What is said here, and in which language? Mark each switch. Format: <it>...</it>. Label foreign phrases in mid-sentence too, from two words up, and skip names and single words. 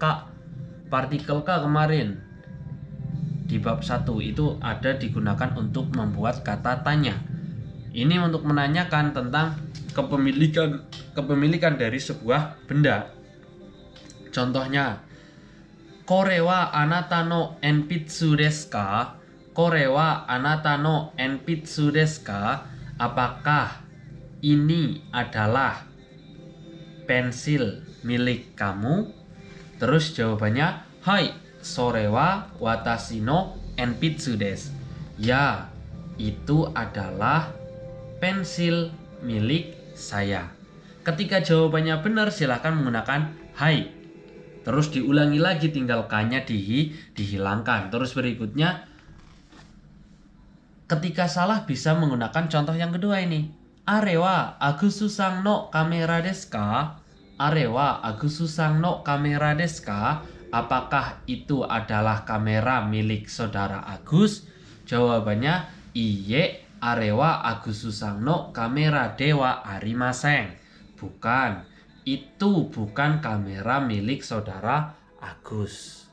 <id>Partikel K kemarin di bab 1 itu ada digunakan untuk membuat kata tanya. Ini untuk menanyakan tentang kepemilikan dari sebuah benda. Contohnya,</id> <ja>これはあなたの鉛筆ですか? これはあなたの鉛筆ですか?</ja> <id>Apakah ini adalah pensil milik kamu? Terus jawabannya,</id> <ja>はい、それは私の鉛筆です.</ja> <id>Ya, itu adalah pensil milik saya. Ketika jawabannya benar, silahkan menggunakan hai. Terus diulangi lagi, tinggal K-nya dihilangkan. Terus berikutnya, ketika salah bisa menggunakan contoh yang kedua ini.</id> <ja>あれはAgusさんのカメラですか? あれはAgusさんのカメラですか?</ja> <id>Apakah itu adalah kamera milik saudara Agus? Jawabannya,</id> <ja>いいえ、あれはAgusさんのカメラではありません.</ja> <id>Bukan. Itu bukan kamera milik saudara Agus.</id>